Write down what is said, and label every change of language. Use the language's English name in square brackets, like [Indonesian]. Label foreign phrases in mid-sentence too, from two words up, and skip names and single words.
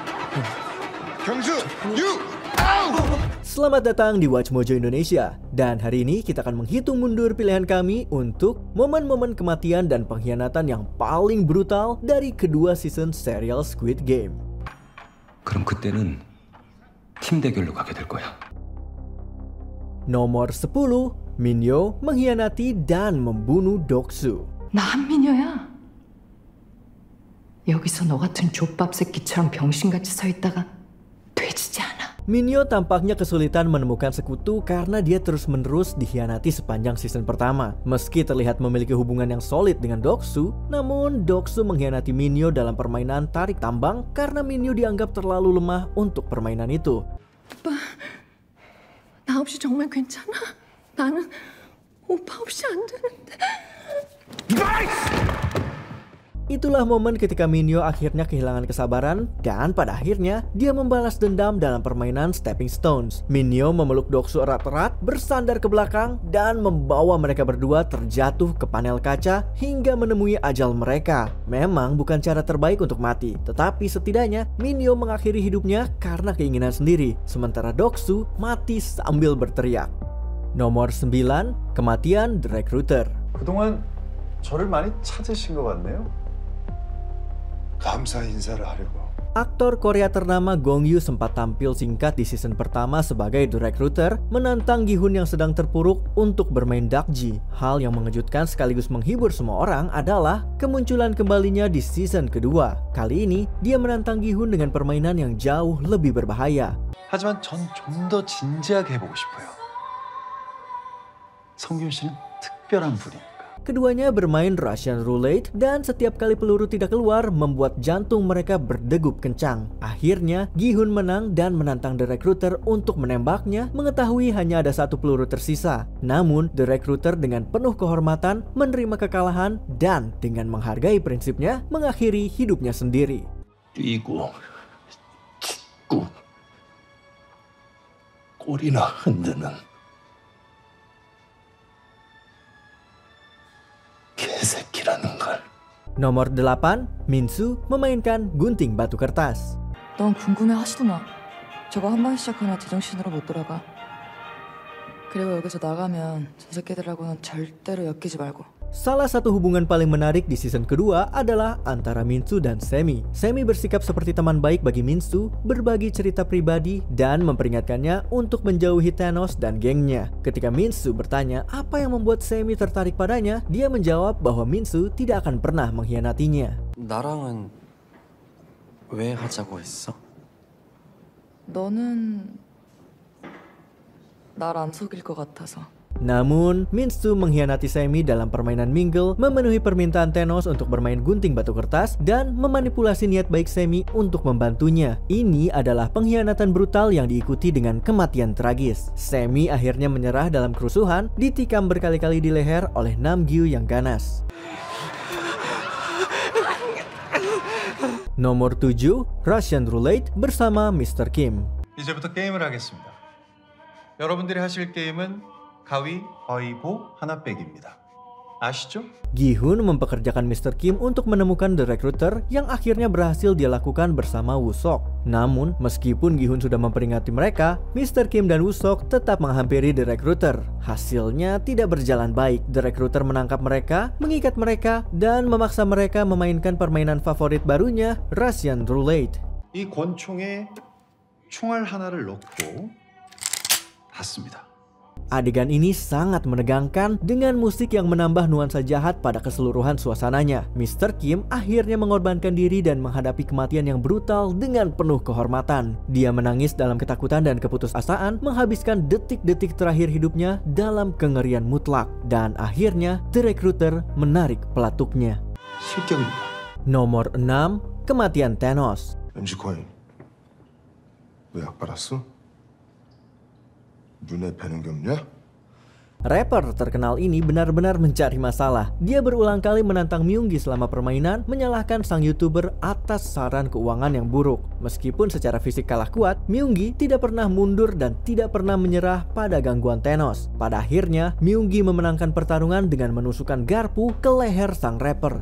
[Korean] 경수, [English] you out! [Indonesian] Selamat datang di Watch Mojo Indonesia. Dan hari ini kita akan menghitung mundur pilihan kami untuk momen-momen kematian dan pengkhianatan yang paling brutal dari kedua season serial Squid Game. [Korean] 그럼 그때는 팀 대결로 가게 될 거야. [Indonesian] Nomor 10, Minyo mengkhianati dan membunuh Doksu. [Korean] 나 한민여야. 여기서 너 같은 족밥 새끼처럼 병신같이 서 있다가 되지지 않아. [Indonesian] Minyo tampaknya kesulitan menemukan sekutu karena dia terus-menerus dikhianati sepanjang season pertama. Meski terlihat memiliki hubungan yang solid dengan Doksu, namun Doksu mengkhianati Minyo dalam permainan tarik tambang karena Minyo dianggap terlalu lemah untuk permainan itu. [Korean] 오빠, 나 없이 정말 괜찮아? 나는 오빠 없이 안 되는데. [Indonesian] Itulah momen ketika Minyo akhirnya kehilangan kesabaran dan pada akhirnya dia membalas dendam dalam permainan Stepping Stones. Minyo memeluk Doksu erat-erat, bersandar ke belakang dan membawa mereka berdua terjatuh ke panel kaca hingga menemui ajal mereka. Memang bukan cara terbaik untuk mati, tetapi setidaknya Minyo mengakhiri hidupnya karena keinginan sendiri, sementara Doksu mati sambil berteriak. Nomor 9, kematian The Recruiter. [Korean] 그동안 저를 많이 찾으신 것 같네요. 감사 인사를 하려고. [Indonesian] Aktor Korea ternama Gong Yoo sempat tampil singkat di season pertama sebagai The Recruiter, menantang Gi-hun yang sedang terpuruk untuk bermain Dakji. Hal yang mengejutkan sekaligus menghibur semua orang adalah kemunculan kembalinya di season kedua. Kali ini, dia menantang Gi-hun dengan permainan yang jauh lebih berbahaya. [Korean] 하지만 전 좀 더 진지하게 해보고 싶어요. 성균 씨는 특별한 분이니까. [Indonesian] Keduanya bermain Russian Roulette dan setiap kali peluru tidak keluar membuat jantung mereka berdegup kencang. Akhirnya, Gi-hun menang dan menantang The Recruiter untuk menembaknya mengetahui hanya ada satu peluru tersisa. Namun, The Recruiter dengan penuh kehormatan menerima kekalahan dan dengan menghargai prinsipnya mengakhiri hidupnya sendiri. [Korean] 뛰고 찢고 꼬리나 흔드는 개새끼라는 걸. [Indonesian] Nomor 8, Min-soo memainkan gunting batu kertas. [Korean] 넌 궁금해 하시더나. 저거 한 번 시작하면 제정신으로 못 돌아가. 그리고 여기서 나가면 저 새끼들하고는 절대로 엮이지 말고. [Indonesian] Salah satu hubungan paling menarik di season kedua adalah antara Min-soo dan Semi. Semi bersikap seperti teman baik bagi Min-soo, berbagi cerita pribadi, dan memperingatkannya untuk menjauhi Thanos dan gengnya. Ketika Min-soo bertanya apa yang membuat Semi tertarik padanya, dia menjawab bahwa Min-soo tidak akan pernah mengkhianatinya. [Korean] 나랑은 왜 하자고 했어? 너는 날 안 속일 것 같아서. [Indonesian] Namun, Min-soo mengkhianati Semi dalam permainan Mingle, memenuhi permintaan Thanos untuk bermain gunting batu kertas, dan memanipulasi niat baik Semi untuk membantunya. Ini adalah pengkhianatan brutal yang diikuti dengan kematian tragis. Semi akhirnya menyerah dalam kerusuhan, ditikam berkali-kali di leher oleh Nam-gyu yang ganas. Nomor 7, Russian Roulette bersama Mr. Kim. [Korean] 이제부터 게임을 하겠습니다. 여러분들이 하실 게임은 가위, 어이보, 하나 빼기입니다. 아시죠? [Indonesian] Gi-hun mempekerjakan Mr. Kim untuk menemukan The Recruiter yang akhirnya berhasil dia lakukan bersama Woo-sok. Namun, meskipun Gi-hun sudah memperingati mereka, Mr. Kim dan Woo-sok tetap menghampiri The Recruiter. Hasilnya tidak berjalan baik. The Recruiter menangkap mereka, mengikat mereka, dan memaksa mereka memainkan permainan favorit barunya, Russian Roulette. [Korean] 이 권총에 총알 하나를 넣고 닫습니다. [Indonesian] Adegan ini sangat menegangkan dengan musik yang menambah nuansa jahat pada keseluruhan suasananya. Mr. Kim akhirnya mengorbankan diri dan menghadapi kematian yang brutal dengan penuh kehormatan. Dia menangis dalam ketakutan dan keputusasaan, menghabiskan detik-detik terakhir hidupnya dalam kengerian mutlak. Dan akhirnya, The Recruiter menarik pelatuknya. [Korean] 실격입니다. [Indonesian] Nomor 6, kematian Thanos. [Korean] MC 코인, 너 약 빨았어? 눈에 뵈는 게 없냐? [Indonesian] Rapper terkenal ini benar-benar mencari masalah. Dia berulang kali menantang Myunggi selama permainan, menyalahkan sang YouTuber atas saran keuangan yang buruk. Meskipun secara fisik kalah kuat, Myunggi tidak pernah mundur dan tidak pernah menyerah pada gangguan Thanos. Pada akhirnya, Myunggi memenangkan pertarungan dengan menusukkan garpu ke leher sang rapper.